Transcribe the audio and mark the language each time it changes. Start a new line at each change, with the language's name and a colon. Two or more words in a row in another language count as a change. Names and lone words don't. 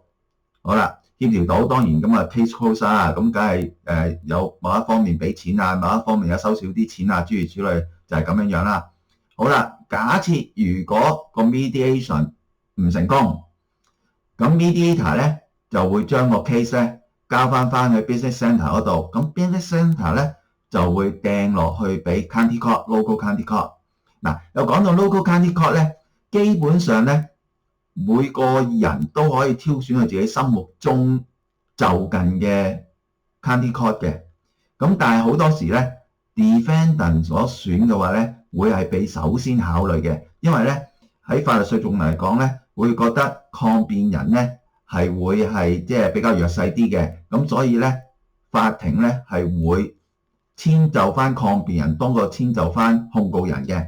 Cantonese: 好啦，協調到當然咁
English: case close
Cantonese: 啊，咁梗係有某一方面俾錢啊，某一方面有收少啲錢啊，諸如此類就係咁樣樣啦。好啦，假設如果個 mediation 唔成功，咁 mediator 咧就會將個 case 咧交翻去
English: business centre
Cantonese: 嗰度，咁
English: business centre
Cantonese: 咧就會掟落去俾
English: county court、 local county court。
Cantonese: 嗱，又講到
English: local county court
Cantonese: 咧，基本上咧每個人都可以挑選佢自己心目中就近嘅 county court 嘅。咁但係好多時咧 defendant 所選嘅話咧，會係被首先考慮嘅，因為咧喺法律訴訟嚟講咧，會覺得抗辯人咧係會係即係比較弱勢啲嘅，咁所以咧法庭咧係會遷就翻抗辯人多過遷就翻控告人嘅。